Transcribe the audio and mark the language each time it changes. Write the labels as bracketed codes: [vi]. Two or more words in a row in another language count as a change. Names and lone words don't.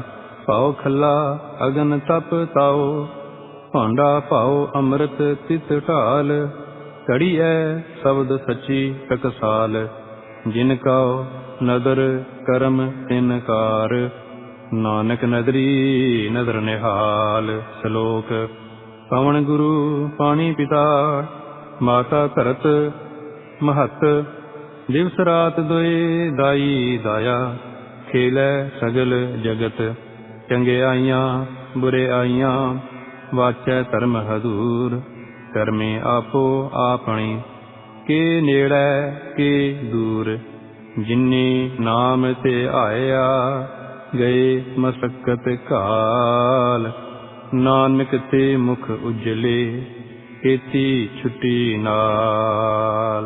[pa] ਪਾਓ ਖਲਾ ਅਗਨ ਤਪ ਤਾਓ, ਭਾਂਡਾ ਪਾਓ ਅੰਮ੍ਰਿਤ ਤਿਤ ਢਾਲ। ਘੜੀਐ ਸ਼ਬਦ ਸਚੀ ਟਕਸਾਲ, ਜਿਨਕਾ ਨਦਰ ਕਰਮ ਤਿਨਕਾਰ। ਨਾਨਕ ਨਦਰੀ ਨਦਰ ਨਿਹਾਲ। ਸ਼ਲੋਕ। ਪਵਨ ਗੁਰੁ ਪਾਨੀ ਪਿਤਾ, ਮਾਤਾ ਧਰਤ ਮਹਤ। ਦਿਵਸ ਰਾਤ ਦੋਏ ਦਾਈ ਦਾਯਾ, ਖੇਲੈ ਸਗਲ ਜਗਤ। ਚੰਗਿਆਈਆਂ ਬੁਰਿਆਈਆਂ, ਵਾਚੈ ਧਰਮ ਹਦੂਰ। ਕਰਮੇ ਆਪੋ ਆਪਣੀ, ਕੇ ਨੇੜੈ ਕੇ ਦੂਰ। ਜਿੰਨੀ ਨਾਮ ਤੇ ਆਯਾ, ਗਏ ਮਸੱਕਤ ਕਾਲ। ਨਾਨਕ ਤੇ ਮੁਖ ਉਜਲੇ, ਕੇਤੀ ਛੁਟੀ ਨਾਲ।